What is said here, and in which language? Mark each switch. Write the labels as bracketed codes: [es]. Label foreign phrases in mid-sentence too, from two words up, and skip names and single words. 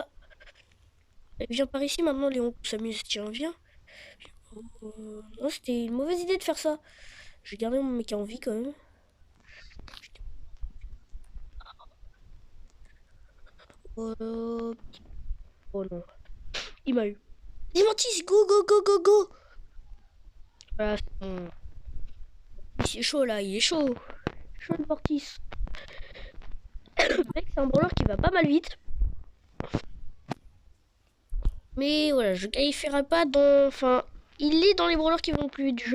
[fr] Viens par ici maintenant, Léon. On s'amuse. Tiens, viens. Non, c'était une mauvaise idée de faire ça. Je vais garder mon mec en vie quand même. Oh non. Il m'a eu. [en] Dimantis, go, go, go, go, go. [fr] Voilà, c'est bon. Il est chaud là, il est chaud. Chaud le Mortis. Le mec, c'est un brawler qui va pas mal vite. Mais voilà, je qualifierai pas dans. Enfin, il est dans les brawlers qui vont le plus vite du jeu.